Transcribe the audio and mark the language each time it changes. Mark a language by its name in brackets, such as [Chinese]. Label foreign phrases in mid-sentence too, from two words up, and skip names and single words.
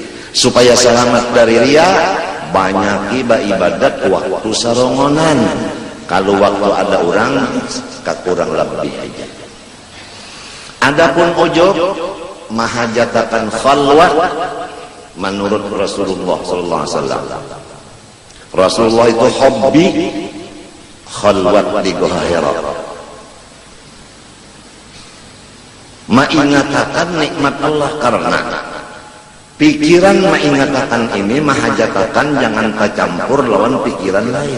[Banjar] Supaya selamat dari riya, banyak ibadat waktu sarongonan. Kalau waktu ada orang, kurang lebih aja. Adapun ujub, mahajatakan khalwat menurut Rasulullah [Arabic] sallallahu alaihi wasallam. [Banjar] Rasulullah itu hobi khalwat di Gua Hira. Mengatakan nikmat Allah karena pikiran mengatakan ini mahajatakan jangan tercampur lawan pikiran lain.